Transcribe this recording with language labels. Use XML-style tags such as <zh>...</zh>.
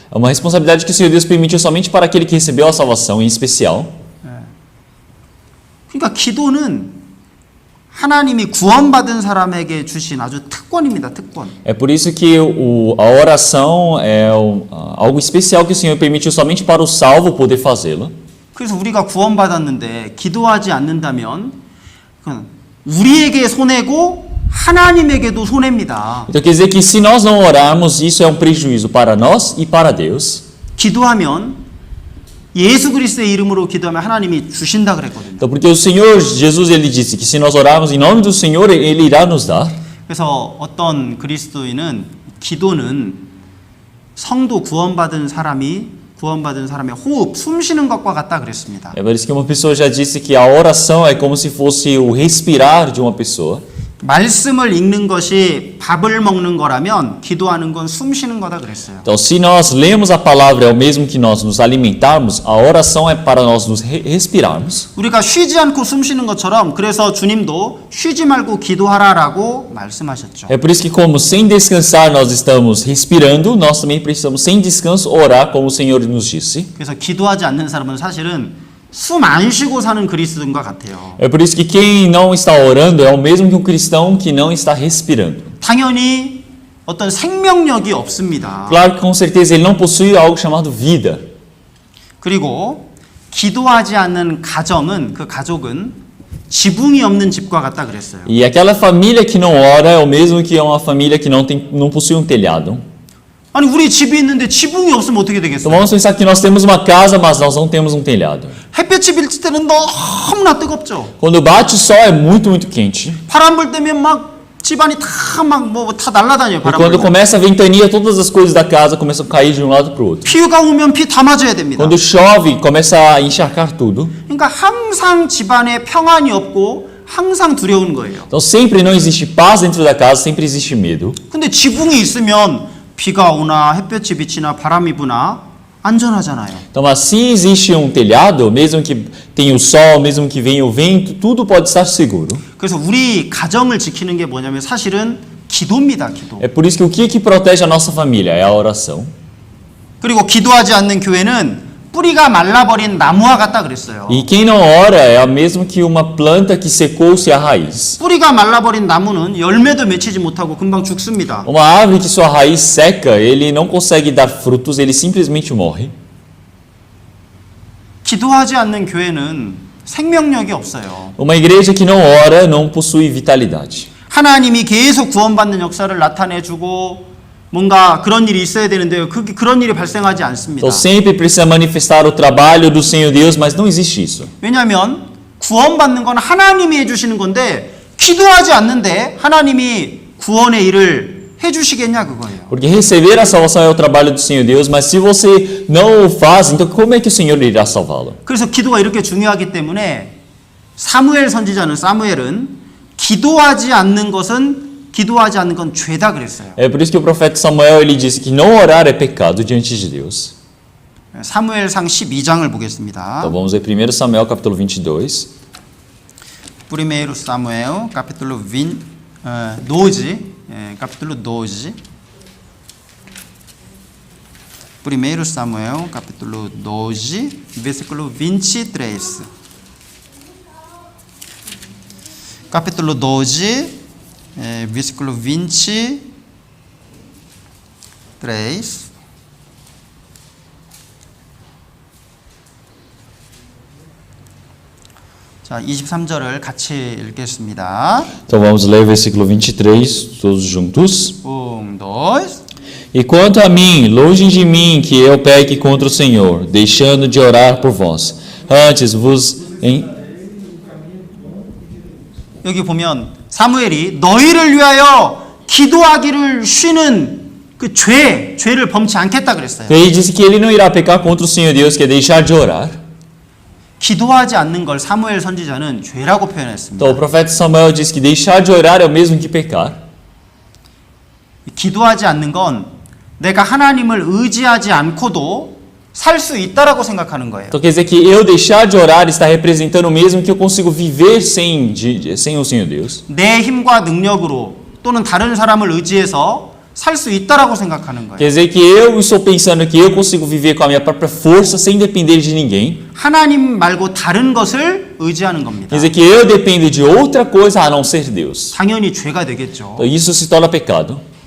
<pt>É uma responsabilidade que o Senhor Deus permitiu somente para aquele que recebeu a salvação em especial.</pt> <ko>그러니까 기도는 하나님이 구원받은 사람에게 주신 아주 특권입니다. 특권.</ko> <pt>É por isso que a oração é algo especial que o Senhor permitiu somente para o salvo poder fazê-lo.</pt> <ko>그래서 우리가 구원받았는데 기도하지 않는다면 우리에게 손해고 하나님에게도 손해입니다.</ko> <pt>Então quer dizer que se nós não orarmos, isso é um prejuízo para nós e para Deus.</pt> <ko>기도하면 예수 그리스도의 이름으로 기도하면 하나님이 주신다 그랬거든요.</ko> <pt>Então, porque o Senhor Jesus ele disse que se nós orarmos em nome do Senhor, ele irá nos dar.</pt> <ko>그래서 어떤 그리스도인은 기도는 성도 구원받은 사람의 호흡, 숨 쉬는 것과 같다 그랬습니다.</ko> <pt>É por isso que uma pessoa já disse que a oração é como se fosse o respirar de uma pessoa.</pt> <ko>말씀을 읽는 것이 밥을 먹는 거라면 기도하는 건 숨 쉬는 거다 그랬어요.</ko> <pt>Então, se nós lemos a palavra é o mesmo que nós nos alimentarmos, a oração é para nós nos respirarmos.</pt> <ko>우리가 쉬지 않고 숨 쉬는 것처럼 그래서 주님도 쉬지 말고 기도하라라고 말씀하셨죠.</ko> <pt>É por isso que como sem descansar nós estamos respirando, nós também precisamos sem descanso orar como o Senhor nos disse.</pt> <ko>그래서 기도하지 않는 사람은 사실은 숨 안 쉬고 사는 그리스도인과 같아요.</ko> <pt>É por isso que quem não está orando é o mesmo que um cristão que não está respirando.</pt> <ko>당연히 어떤 생명력이 없습니다.</ko> <pt>Claro que com certeza ele não possui algo chamado vida.</pt> <ko>그리고 기도하지 않는 가정은 그 가족은 지붕이 없는 집과 같다 그랬어요.</ko> <pt>E aquela família que não ora é o mesmo que uma família que não possui um telhado.</pt> <ko>아니 우리 집이 있는데 지붕이 없으면 어떻게</ko> <pt>Então</pt> <ko>되겠어요?</ko> <pt>vamos pensar que nós temos uma casa, mas nós não temos um telhado.</pt> <ko>햇볕이 비칠 때는 너무나 뜨겁죠.</ko> <pt>Quando bate o sol é muito, muito quente.</pt> <ko>바람 불 때면 막 집안이 다 막 뭐 다 날아다녀요.</ko> <pt>E</pt> <ko>바람</ko> <pt>quando</pt> <ko>불면.</ko> <pt>começa a ventania, todas as coisas da casa começam a cair de um lado para o outro.</pt> <ko>비가 오면 비 다 맞아야 됩니다.</ko> <pt>Quando chove, começa a encharcar tudo.</pt> <ko>그러니까 항상 집안에 평안이 없고 항상 두려운 거예요.</ko> <pt>Então sempre não existe paz dentro da casa, sempre existe medo.</pt> <ko>근데 지붕이 있으면 비가 오나 햇볕이 비치나 바람이 부나 안전하잖아요.</ko> <pt>Então assim existe um telhado, mesmo que tenha o sol, mesmo que venha o vento, tudo pode estar seguro.</pt> <ko>그래서 우리 가정을 지키는 게 뭐냐면 사실은 기도입니다. 기도.</ko> <pt>É por isso que o que protege a nossa família é a oração.</pt> <ko>그리고 기도하지 않는 교회는 뿌리가 말라버린 나무와 같다 그랬어요.</ko> <pt>E quem não ora é a mesma que uma planta que secou-se a raiz.</pt> <ko>뿌리가 말라버린 나무는 열매도 맺히지 못하고 금방 죽습니다.</ko> <pt>Uma árvore que sua raiz seca, ele não consegue dar frutos, ele simplesmente morre.</pt> <ko>기도하지 않는 교회는 생명력이 없어요.</ko> <pt>Uma igreja que não ora não possui vitalidade.</pt> <ko>하나님이 계속 구원받는 역사를 나타내주고 뭔가 그런 일이 있어야 되는데요. 그런 일이 발생하지 않습니다.</ko> <pt>Então sempre precisa manifestar o trabalho do Senhor Deus, mas não existe isso.</pt> <ko>왜냐하면 구원받는 건 하나님이 해주시는 건데 기도하지 않는데 하나님이 구원의 일을 해주시겠냐 그거예요.</ko> <pt>Porque receber a salvação é o trabalho do Senhor Deus, mas se você não o faz, então como é que o Senhor irá salvá-lo?</pt> <ko>그래서 기도가 이렇게 중요하기 때문에 사무엘 선지자는 사무엘은 기도하지 않는 건 죄다 그랬어요.</ko> <pt>É por isso que o profeta Samuel ele disse que não orar é pecado diante de Deus.</pt> <ko>사무엘상 12장을 보겠습니다.</ko> <pt>Então vamos ver 1 Samuel capítulo 22. Primeiro Samuel, capítulo 12, capítulo 12. Primeiro Samuel, capítulo 12, versículo 23. Capítulo 12, versículo 23.</pt> <ko>자, 23절을 같이 읽겠습니다.</ko> <pt>Então vamos ler o versículo 23 todos juntos. 1, 2. E quanto a mim, longe de mim que eu peque contra o Senhor, deixando de orar por vós. Antes vos</pt> <ko>여기 보면 사무엘이 너희를 위하여 기도하기를 쉬는 그 죄를 범치 않겠다 그랬어요.</ko> <pt>Ele disse que ele não irá pecar contra o Senhor Deus, que é deixar de orar.</pt> <ko>기도하지 않는 걸 사무엘 선지자는 죄라고 표현했습니다.</ko> <pt>Então o profeta Samuel disse que deixar de orar é o mesmo que pecar.</pt> <ko>기도하지 않는 건 내가 하나님을 의지하지 않고도 살 수 있다라고 생각하는 거예요.</ko> <pt>Então quer dizer que eu deixar de orar está representando o mesmo que eu consigo viver sem o Senhor Deus.</pt> <ko>내 힘과 능력으로 또는 다른 사람을 의지해서 살 수 있다라고 생각하는 거예요.</ko> <pt>Quer dizer que eu estou pensando que eu consigo viver com a minha própria força sem depender de ninguém.</pt> <ko>하나님 말고 다른 것을 의지하는 겁니다.</ko> <pt>Quer dizer que eu dependo de outra coisa a não ser Deus.</pt> <ko>당연히 죄가 되겠죠.</ko> <pt>Então isso se torna pecado.</pt>